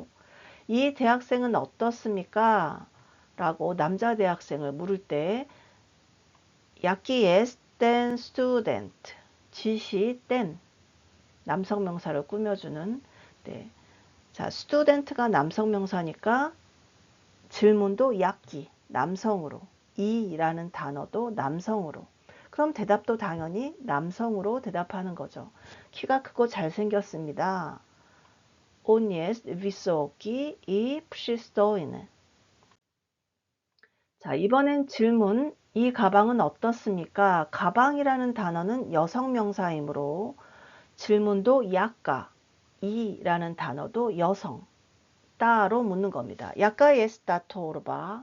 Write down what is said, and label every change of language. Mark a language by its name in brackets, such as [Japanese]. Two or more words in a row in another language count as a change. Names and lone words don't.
[Korean] 이 대학생은 어떻습니까? 라고 남자 대학생을 물을 때 약기에스 땐 스튜던트, 지시 땐 남성 명사를 꾸며주는. 네. 자, 스튜던트가 남성 명사니까 질문도 약기, 남성으로, 이라는 단어도 남성으로. 그럼 대답도 당연히 남성으로 대답하는 거죠. 키가 크고 잘생겼습니다. [Polish] On jest wysoki i przystojny. [Korean] 자, 이번엔 질문. 이 가방은 어떻습니까? 가방이라는 단어는 여성 명사이므로 질문도 약가, 이라는 단어도 여성, 따로 묻는 겁니다. [Polish] jaka jest ta torba.